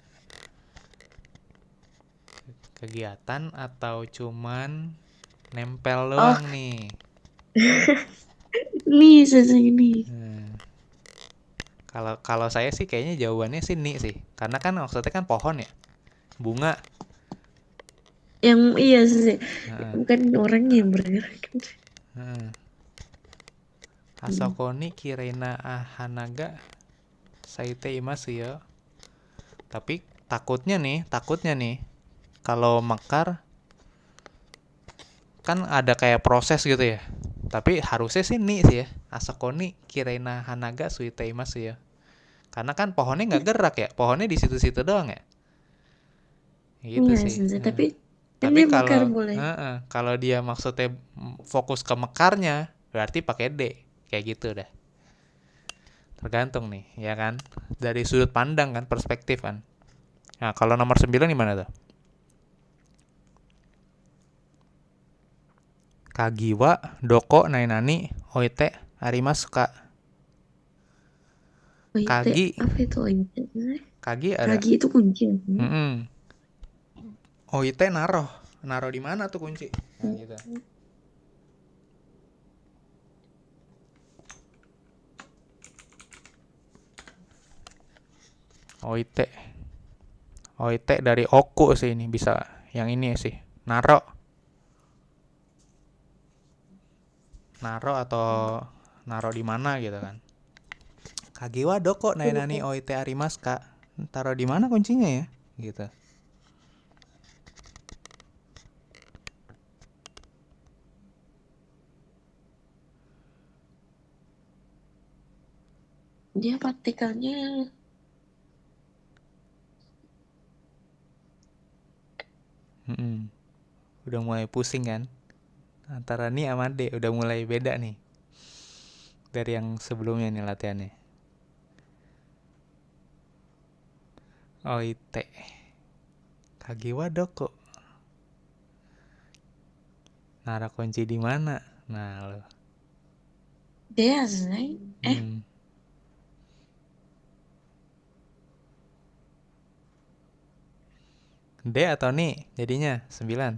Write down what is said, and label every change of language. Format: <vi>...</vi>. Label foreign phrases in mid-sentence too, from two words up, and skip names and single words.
<id>Kegiatan atau cuman nempel doang nih? Nih, saya ini. Kalau saya sih kayaknya jawabannya sih nih sih. Karena kan maksudnya kan pohon ya. Bunga. Yang iya sih. Bukan orangnya yang bergerak.</id> <ja>あそこにきれいな花が咲いていますよ.</ja> <id>Tapi takutnya nih kalau mekar kan ada kayak proses gitu ya. Tapi harusnya sih nih sih ya.</id> <ja>あそこにきれいな花がすいていますよ.</ja> <id>Karena kan pohonnya nggak gerak ya. Pohonnya di situ-situ doang ya. Gitu Iya, sih. sih. Tapi Tapi dia mekar boleh. kalau dia maksudnya fokus ke mekarnya, berarti pakai D. Kayak gitu dah. Tergantung nih, ya kan? Dari sudut pandang kan, perspektif kan. Nah, kalau nomor 9 gimana tuh?</id> <ja>鍵は, どこ、なになに、置いて、ありますか. Kagi.</ja> <id>Apa itu oite? Kagi ada. Kagi itu kunci. Oite naruh di mana tuh kunci? Nah, gitu. Oite dari oku sih ini bisa. Yang ini sih. Naro atau naro di mana gitu kan.</id> <ja>鍵はどこなになに置いてありますか.</ja> <id>Taruh di mana kuncinya ya? Gitu. Dia partikelnya Udah mulai pusing kan? Antara nih sama D udah mulai beda nih. Dari yang sebelumnya nih latihannya. Oite.</id> <ja>鍵はどこ.</ja> <id>Nara kunci di mana? Nah, lo. dia sih. D atau nih jadinya 9.</id>